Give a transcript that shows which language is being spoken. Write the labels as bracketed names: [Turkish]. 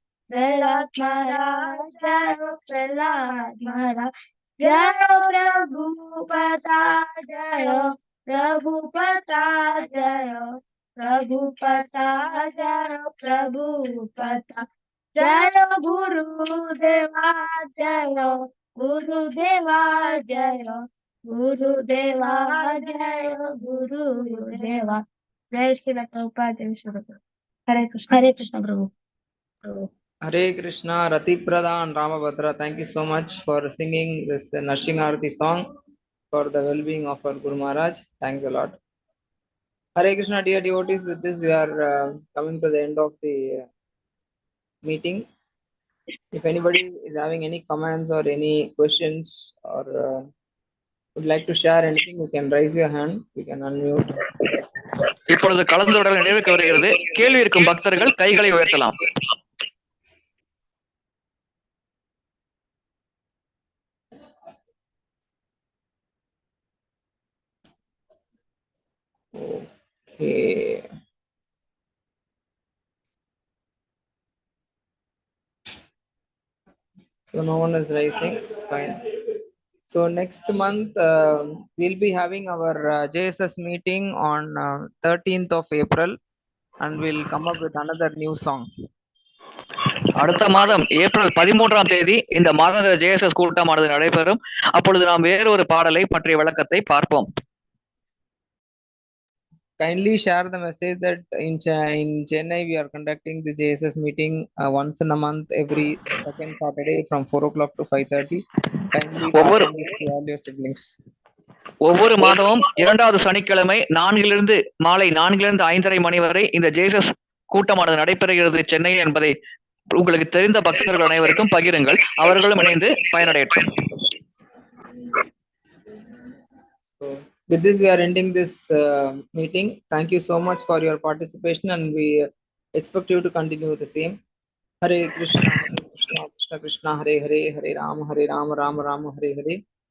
[Sanskrit] प्रहलाद महाराज जय प्रहलाद महाराज जय प्रभुपदा जय प्रभुपदा जय प्रभुपदा जय प्रभुपदा जय गुरुदेवा जय गुरुदेवा जय गुरुदेवा जय गुरुदेवा जय श्री प्रभुपाद जय श्री प्रभु हरे कृष्ण प्रभु [English] Hare Krishna, Rati Pradhan, Ramabhadra. Thank you so much for singing this Narshingarati song for the well-being of our Guru Maharaj. Thanks a lot. Hare Krishna, dear devotees. With this, we are coming to the end of the meeting. If anybody is having any comments or any questions or would like to share anything, you can raise your hand. You can unmute. [Tamil] இப்பொழுது கலந்துரையாடல் நிறைவுக்கு வருகிறது. கேள்வி இருக்கும் பக்தர்கள் கைகளை உயர்த்தலாம். [English] Okay. So no one is raising. Fine. So next month we'll be having our JSS meeting on 13th of April, and we'll come up with another new song. [Tamil] அடுத்த மாதம் ஏப்ரல் 13ஆம் தேதி இந்த மாதாந்திர JSS கூட்டமானது நடைபெறும். அப்பொழுது நாம் வேறொரு பாடலை பற்றிய விளக்கத்தை பார்ப்போம். [English] Kindly share the message that in Chennai we are conducting the JSS meeting once in a month, every second Saturday from 4 o'clock to 5:30. Kindly pass on this to all your siblings. [Tamil] ஒவ்வொரு மாதமும் 2வது சனிக்கிழமை மாலை 4 5:30 மணி வரை இந்த JSS கூட்டமானது நடைபெறுகிறது சென்னையில் என்பதை உங்களுக்கு தெரிந்த பக்தர்கள் அனைவருக்கும் பகிருங்கள். அவர்களும் இணைந்து பயனடையட்டும். [English] So with this we are ending this meeting. Thank you so much for your participation, and we expect you to continue the same. [Sanskrit] Hare Krishna, Krishna Krishna, Hare Hare, Hare Rama, Rama Rama, Hare Hare.